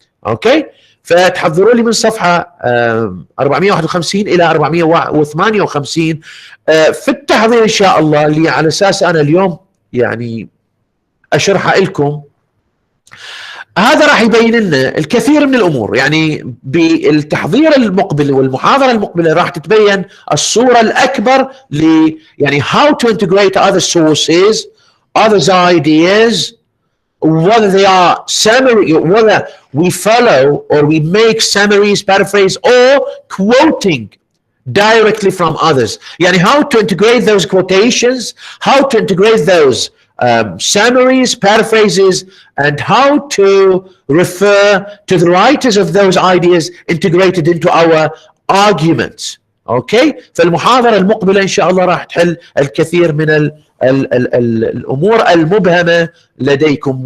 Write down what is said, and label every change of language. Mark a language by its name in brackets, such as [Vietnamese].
[Arabic] اوكي، فتحضروا لي من صفحه 451 الى 458 في التحضير ان شاء الله، اللي على اساس انا اليوم يعني اشرحها لكم. هذا راح يبين لنا الكثير من الامور. يعني بالتحضير المقبل والمحاضره المقبله راح تتبين الصوره الاكبر يعني [English] how to integrate other sources, other ideas, whether they are summary, whether we follow or we make summaries, paraphrase, or quoting directly from others. يعني how to integrate those quotations, how to integrate those summaries, paraphrases, and how to refer to the writers of those ideas integrated into our arguments. [Arabic] اوكي، فالمحاضرة المقبلة ان شاء الله راح تحل الكثير من الامور المبهمة لديكم.